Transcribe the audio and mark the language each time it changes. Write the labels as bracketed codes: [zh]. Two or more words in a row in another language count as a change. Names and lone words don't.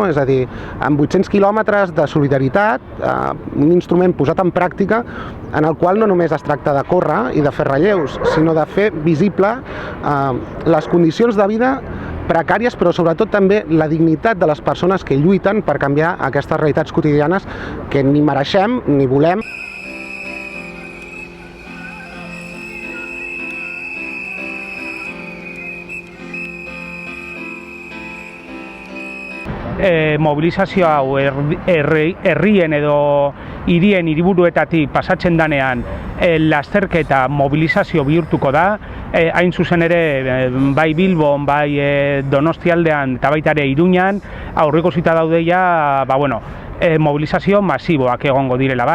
[ca] És a dir, amb 800 quilòmetres de solidaritat, un instrument posat en pràctica en el qual no només es tracta de córrer i de fer relleus, sinó de fer visible les condicions de vida precàries, però sobretot també la dignitat de les persones que lluiten per canviar aquestes realitats quotidianes que ni mereixem ni volem. [eu] Mobilizazio hau herrien edo hirien hiriburuetatik pasatzen danean lasterketa mobilizazio bihurtuko da, hain zuzen ere bai Bilbon, bai Donostialdean eta baita ere Iruñan aurreikusita daude ja, mobilizazio masiboak egongo direla bai.